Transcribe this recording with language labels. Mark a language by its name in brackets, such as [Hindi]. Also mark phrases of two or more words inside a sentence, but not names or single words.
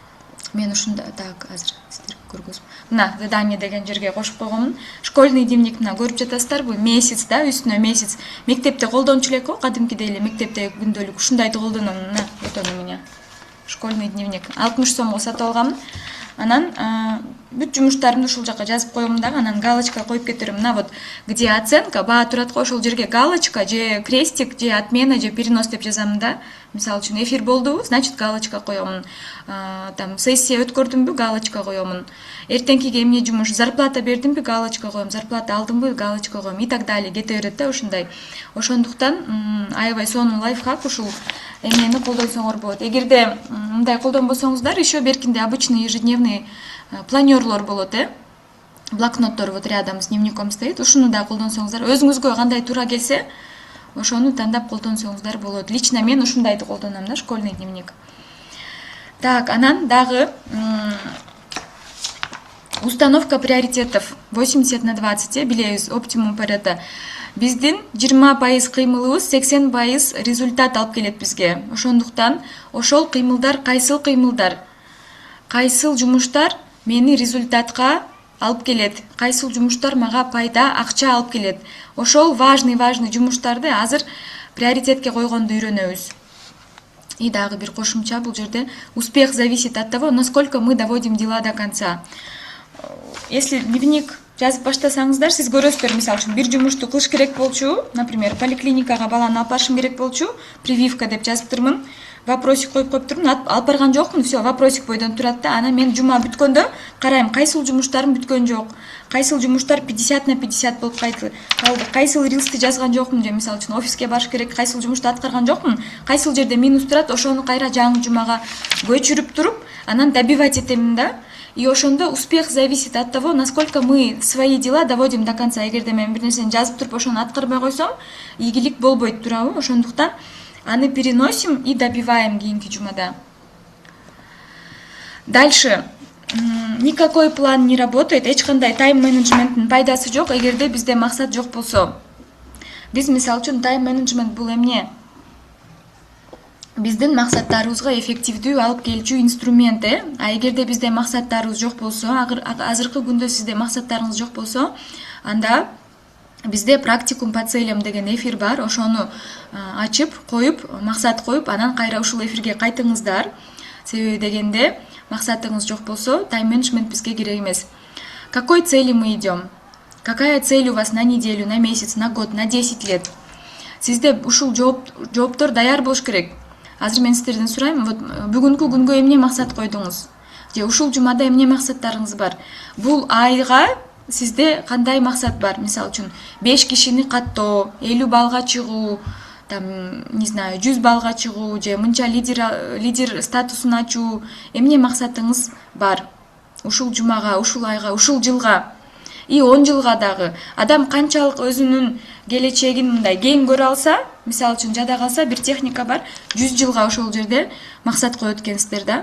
[Kyrgyz] Мен ушунда так азыр сиздерге көргөзөм. мына задание деген жерге кошуп койгонмун. [Russian] Школьный дневник [Kyrgyz] мына көрүп жатасыздарбы? Месяц да, үстүнө месяц. Мектепте колдончу элек го, кадимкидей эле мектепте күндөлүк ушундайды колдоном. [Russian] Мына вот он у меня. Школьный дневник. [Kyrgyz] 60 сомго сатып алганмын. Анан бүт жумуштарымды ушул жака жазып коем дагы, анан галочка коюп кетирем. Мына [Russian] вот где оценка, [Kyrgyz] баа турат го, ошол жерге галочка же крестик же отмена же перенос деп жазам да. Мисалы үчүн эфир болдубу, значит галочка коемун. Там сессия өткөрдүмбү, галочка коемун. Эртеңкиге эмне жумуш, зарплата бердимби, галочка коем. Зарплата алдымбы, галочка коем [Russian] и так далее. [Kyrgyz] Кете берет да ушундай. Ошондуктан аябай сонун лайфхак ушул эмнени колдонсоңор болот. Эгерде мындай колдонбосоңуздар, еще беркинде [Russian] обычный ежедневный [Kyrgyz] планерлор болот, блокноттор [Russian] вот рядом с дневником стоит. [Kyrgyz] Ушуну да колдонсоңуздар, өзүңүзгө кандай туура келсе, ошону тандап колдонсоңуздар болот. Лично мен ушундайды колдоном да, школьный дневник. Так, анан дагы [Russian] установка приоритетов [Kyrgyz] 80/20, билебиз, оптимум Парето. Биздин 20% кыймылыбыз 80% результат алып келет бизге. Ошондуктан ошол кыймылдар, кайсыл жумуштар мени результатка алып келет, кайсыл жумуштар мага пайда, акча алып келет. Ошол [Russian] важный жумуштарды [Kyrgyz] азыр приоритетке койгонду үйрөнөбүз. И дагы бир кошумча бул жерде: [Russian] успех зависит от того, насколько мы доводим дела до конца. [Kyrgyz] Если дневник жазып баштасаңыздар, сиз көрөсүздөр, мисалы үчүн бир жумушту кылыш керек болчу, например, поликлиникага баланы алып барышым керек болчу, прививка деп жазыптырмын, вопросик коюп коюптурмун, алып барган жокмун, все, вопросик бойдон турат да. Анан мен жума бүткөндө карайм, кайсыл жумуштарым бүткөн жок, кайсыл жумуштар 50/50 болуп калды, кайсыл рилсти жазган жокмун, же мисалы үчүн офиске барыш керек, кайсыл жумушту аткарган жокмун, кайсыл жерде минус турат, ошону кайра жаңы жумага көчүрүп туруп, анан добивать этемин да. [Russian] И ошондо успех зависит от того, насколько мы свои дела доводим до конца. [Kyrgyz] Эгерде мен бир нерсени жазып туруп ошону аткарбай койсом, ийгилик болбойт, туурабы? Ошондуктан аны [Russian] переносим и добиваем [Kyrgyz] кийинки жумада. [Russian] Дальше. Никакой план не работает. [Kyrgyz] Эч кандай тайм-менеджменттин пайдасы жок, эгерде бизде максат жок болсо. Биз мисалы үчүн тайм-менеджмент бул эмне? Биздин максаттарыбызга эффективдүү алып келчү инструмент, А эгерде бизде максаттарыбыз жок болсо, азыркы күндө сизде максаттарыңыз жок болсо, анда бизде [Russian] практикум по целям [Kyrgyz] деген эфир бар. Ошону ачып, коюп, максат коюп, анан кайра ушул эфирге кайтыңыздар. Себеби дегенде максатыңыз жок болсо, тайм-менеджмент бизге керек эмес. [Russian] Какой цели мы идем? Какая цель у вас на неделю, на месяц, на год, на 10 лет? [Kyrgyz] Сизде ушул жооптор даяр болуш керек. Азыр мен сиздерден сурайм, вот бүгүнкү күнгө эмне максат койдуңуз? Же ушул жумада эмне максаттарыңыз бар? Бул айга сизде кандай максат бар? Мисалы үчүн 5 кишини каттоо, 50 балга чыгуу, там, [Russian] не знаю, [Kyrgyz] 100 балга чыгуу, же мынча лидер статусун ачуу, эмне максатыңыз бар? Ушул жумага, ушул айга, ушул жылга и 10 жылга дагы. Адам канчалык өзүнүн келечегин мындай кең көрө алса, мисалы үчүн жада калса, бир техника бар, 100 жылга ошол жерде максат коет экенсиздер да.